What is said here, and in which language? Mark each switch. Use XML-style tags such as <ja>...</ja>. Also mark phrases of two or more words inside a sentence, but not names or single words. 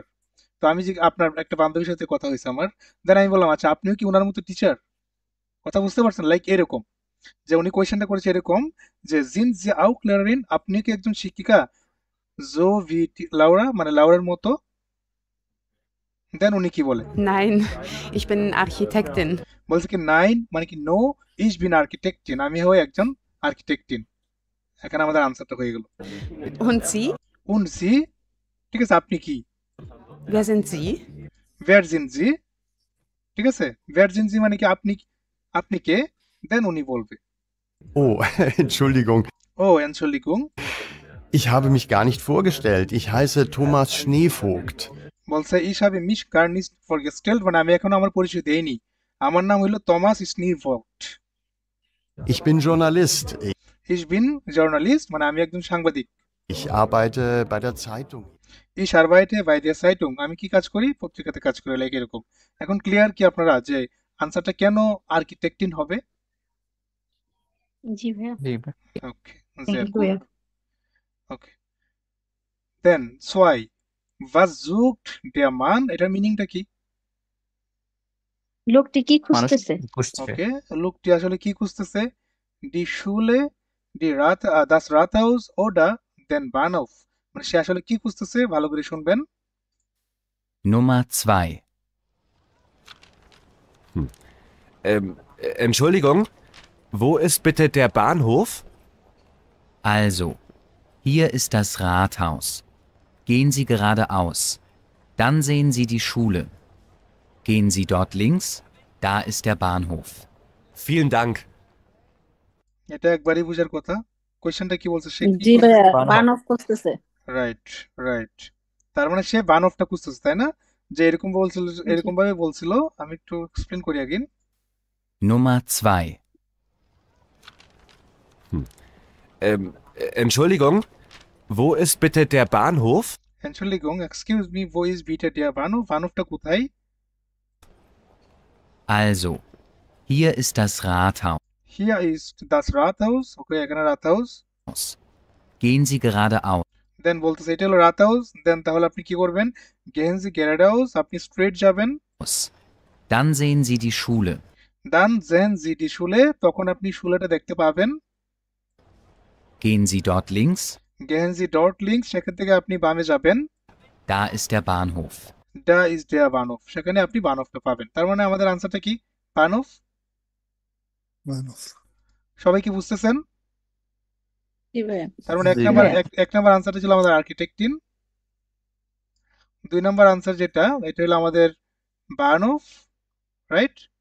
<bn>তো আমি যে আপনার একটা বান্ধবীর সাথে কথা হয়েছে আমার, দেন আমি বললাম আচ্ছা আপনিও কি ওনার মতো টিচার? কথা বুঝতে পারছেন? লাইক এরকম, যে উনি কোয়েশ্চেনটা করেছে এরকম, যে</bn> <de>Sind Sie auch Klarin,</de> <bn>আপনি কি একজন শিক্ষিকা?</bn> <de>So wie Laura,</de> <bn>মানে লাউরার মতো। দেন উনি কি বলে?</bn> <de>Nein, ich bin Architektin.</de> <bn>বলছে কি নাইন মানে কি নো,</bn> <de>Ich bin Architektin,</de> <bn>আমি হই একজন আর্কিটেক্টিন। এখানে আমাদের আনসারটা হয়ে গেল। Und Sie?</bn> <de>Und Sie,</de> <bn>ঠিক আছে, আপনি কি? Wer sind Sie?</bn> <de>Wer sind Sie,</de> <bn>ঠিক আছে?</bn> <de>Wer sind Sie</de> <bn>মানে কি আপনি, আপনি কে? দেন উনি বলবে</bn> <de>Oh, Entschuldigung, Oh Entschuldigung. ich habe mich gar nicht vorgestellt. Ich heiße Thomas Schneevogt. বলছে ইস habe mich gar nicht vorgestellt,</de> <bn>মানে আমি এখনো আমার পরিচয় দেইনি। আমার নাম হইলো টমাস স্নিভল্ট।</bn> <de>Ich bin Journalist. Ich bin Journalist,</de> <bn>মানে আমি একজন সাংবাদিক।</bn> <de>Ich arbeite bei der Zeitung. Ich arbeite bei der Zeitung,</de> <bn>আমি কি কাজ করি? পত্রিকাতে কাজ করি, লাইক এরকম। এখন ক্লিয়ার কি আপনারা যে আনসারটা কেন আর্কিটেক্টিন হবে? জি ভাইয়া। ওকে,</bn> <en>থ্যাংক</en> <de>sehr</de> <en>ইউ</en> <de>gut.</de> <bn>ভাইয়া। ওকে, দেন 2,</bn> <de>was sucht der Mann,</de> <bn>এটার মিনিংটা কি? লোকটি কি মানুষ খুঁজতেছে? খুঁজছে। ওকে, লোকটি আসলে কি খুঁজতেছে?</bn> <de>Die Schule, das Rathaus oder den Bahnhof,</de> <bn>মানে সে আসলে কি খুঁজতেছে? ভালো করে শুনবেন।</bn> <de>Nummer 2. Entschuldigung, wo ist bitte der Bahnhof? Also, hier ist das Rathaus. Gehen Sie geradeaus. Dann sehen Sie die Schule. Gehen Sie dort links, da ist der Bahnhof. Vielen Dank.</de> <bn>এটা একবারই বোঝার কথা। কোয়েশ্চেনটা কি বলছে? সে কি জি ভাইয়া, বানর। বান অফ খুঁজতেছে। রাইট, রাইট। তার মানে সে বানফটা খুঁজতেছে, তাই না? যে এরকম বলছিল, জি। এরকম ভাবে বলছিল। আমি একটু এক্সপ্লেন করি আগেন।</bn> <de>Nummer 2. Entschuldigung, wo ist bitte der Bahnhof? Entschuldigung,</de> <en>excuse me,</en> <de>wo ist bitte der Bahnhof?</de> <bn>বানফটা কোথায়?</bn> <de>Also, hier ist das Rathaus. Hier ist das Rathaus.</de> <bn>ওকে, এখানে রাতহাউস।</bn> <de>Gehen Sie geradeaus.</de> <bn>দেন বলতেছে এটা হলো রাতহাউস। দেন তাহলে আপনি কি করবেন?</bn> <de>Gehen Sie geradeaus,</de> <bn>আপনি স্ট্রেট যাবেন।</bn> <de>Dann sehen Sie die Schule. Dann sehen Sie die Schule,</de> <bn>তখন আপনি শুলেটা দেখতে পাবেন।</bn> <de>Gehen Sie dort links, Gehen Sie dort links,</de> <bn>সেখান থেকে আপনি বামে যাবেন।</bn> <de>da ist der Bahnhof. Da ist der Bahnhof,</de> <bn>সেখানে আপনি বানফটা পাবেন। তার মানে আমাদের আনসারটা কি? বানফ। সবাই কি বুঝতেছেন? জি ভাইয়া। তার মানে জি ভাইয়া। এক নাম্বার আনসারটা ছিল আমাদের আর্কিটেক্টিন। 2 নাম্বার আনসার যেটা, এটা হলো আমাদের বানফ, রাইট?</bn>